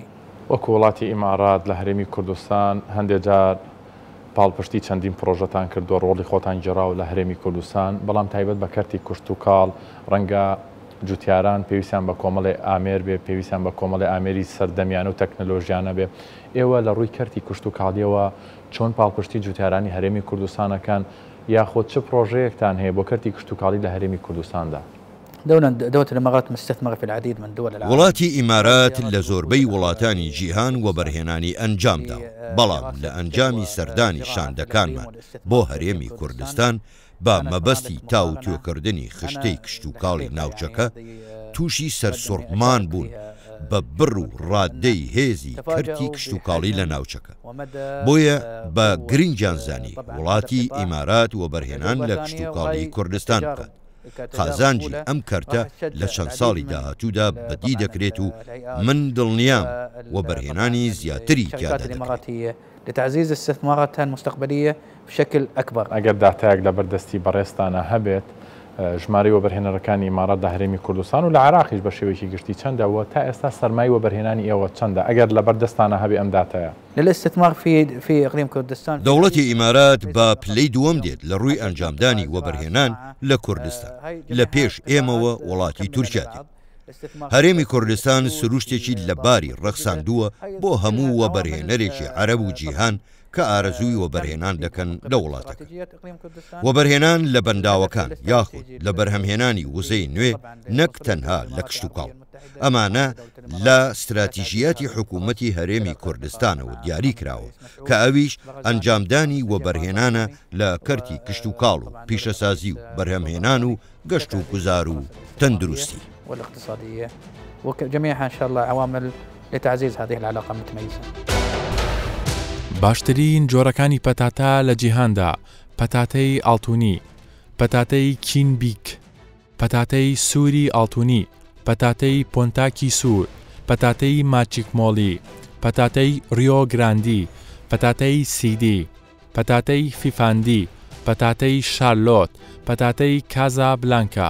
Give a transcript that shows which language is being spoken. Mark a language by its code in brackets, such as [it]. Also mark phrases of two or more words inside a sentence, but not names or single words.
[ckb] وەکو وڵاتی ئیمارات لە هەرێمی کوردستان هەندێک جار پاڵپشتی چەندین پرۆژەتان کردووە، ڕۆڵی خۆتان گێڕاوە لە هەرێمی کوردستان، بەڵام تایبەت بە کەرتی کشت و کاڵ ڕەنگە جوتیاران پێویستیان بە کۆمەڵی ئامێر بێ، پێویستیان بە کۆمەڵی ئامێری سەردەمیان و تەکنەلۆژیانە بێ. ئێوە لە ڕووی کەرتی کشت و کاڵیەوە چۆن پاڵپشتی جوتیارانی هەرێمی کوردستانەکان یاخۆ چه پرۆژەیەکتان هەیە بۆ کەرتی کشت و کاڵی لە هەرێمی کوردستاندا؟ [ar] دولة الإمارات مستثمرة في العديد من دول العالم. [ckb] وڵاتی ئیمارات لە زۆربەی وڵاتانی جیهان وەبەرهێنانی ئەنجامدا، بەڵام لە ئەنجامی سەردانی شاندەکانمان بۆ هەرێمی کوردستان با مەبەستی تاوتۆکردنی خشتەی کشت و کاڵی ناوچەکە تووشی سەرسوڕمان بوون بە بڕ و ڕادەی هێزی کەرتی کشت و کاڵی لە ناوچەکە. بۆیە بە گرنگیانزانی وڵاتی ئیمارات وەبەرهێنان لە کشت و کاڵی کوردستان بکات. خازانجی ئەم کەرتە لە چەند ساڵی داهاتوودا بەدی دەکرێت و من دڵنیام وەبەرهێنانی زیاتری تیادا دەکرێت. [ar] لتعزيز استثماراتها المستقبلية بشكل أكبر. [ckb] ئەگەر داتایەک لە بەردەستی بەڕێستانە هەبێت ژماری وەبەرهێنەرەکانی ئیمارات لە هەرێمی کوردستان و لە عێراقیش بە شێوەیەکی گشتی چەندەوە تا ئێستا سەرمای وەبەرهێنانی ئێوە چەندە ئەگەر لە بەردەستانە هەبێ ئەم داتایە؟ [ar] للاستثمار في إقليم كردستان [ckb] دەوڵەتی ئیمارات بە پلەی دووەم دێت لە ڕووی ئەنجامدانی وەبەرهێنان لە کوردستان لە پێش ئێمەوە وڵاتی تورکیاتی. هەرێمی کوردستان سروشتێکی لەباری ڕەخساندووە بۆ هەموو وەبەرهێنەرێکی عەرەب و جیهان کە ئارەزووی وەبەرهێنان دەکەن لە وڵاتەکە. وەبەرهێنان لە بەنداوەکان یاخود لە بەرهەمهێنانی وزەی نوێ نەک تەنها لە کشت و کاڵ. ئەمانە لە استراتیژیاتی حکوومەتی هەرێمی کوردستانەوە دیاری کراوە کە ئەویش ئەنجامدانی وەبەرهێنانە لە کەرتی کشت و کاڵ و پیشەسازی و بەرهەمهێنان و گەشت و گوزار و تەندروستی. [ar] والاقتصادية وجميعها إن شاء الله عوامل لتعزيز هذه العلاقة المتميزة. [ckb] باشترین جۆرەکانی پەتاتە لە جیهاندا پەتاتەی ئاڵتوونی، پەتاتەی کینبیک، پەتاتەی سووری ئاڵتوونی، پەتاتەی پۆنتاکی سوور، پەتاتەی ماچیکمۆلی، پەتاتەی ریۆ گراندی، پەتاتەی سیدی، پەتاتەی فیفاندی، پەتاتەی شارلۆت، پەتاتەی کازا بلانکا.